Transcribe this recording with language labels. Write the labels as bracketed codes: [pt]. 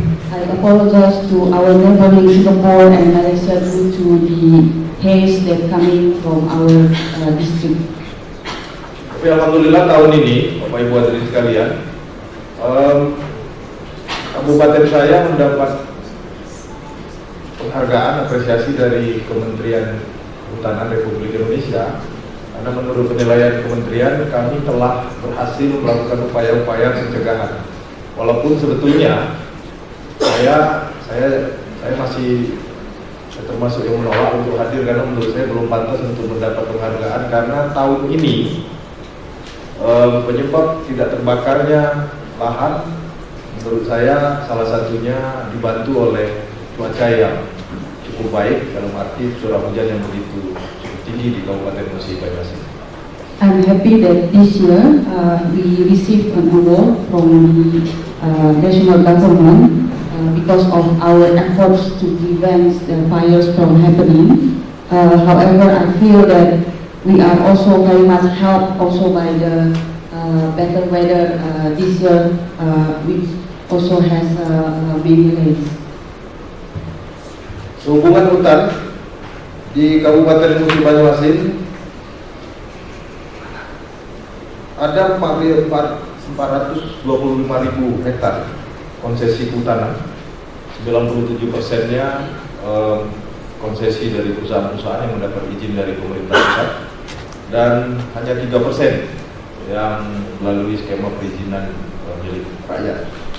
[en] I apologize to our neighboring Singapore and Malaysia due to the haze that coming from our district. [id] Tapi alhamdulillah tahun ini, Bapak Ibu hadirin sekalian, kabupaten saya mendapat penghargaan apresiasi dari Kementerian Kehutanan Republik Indonesia, karena menurut penilaian kementerian kami telah berhasil melakukan upaya-upaya pencegahan. Walaupun sebetulnya saya masih termasuk yang menolak untuk hadir, karena menurut saya belum pantas untuk mendapat penghargaan, karena tahun ini penyebab tidak terbakarnya lahan menurut saya salah satunya dibantu oleh cuaca yang cukup baik, dalam arti curah hujan yang begitu cukup tinggi di Kabupaten Musi Banyuasin. [en] I'm happy that this year we received an award from the national government because of our efforts to prevent the fires from happening. However, I feel that we are also very much helped also by the better weather this year, which also has many rains. [id] Sehubungan hutan di Kabupaten Musi Banyuasin ada 425.000 hektar konsesi kehutanan, 97%-nya konsesi dari perusahaan-perusahaan yang mendapat izin dari pemerintah pusat, dan hanya 3% yang melalui skema perizinan milik rakyat.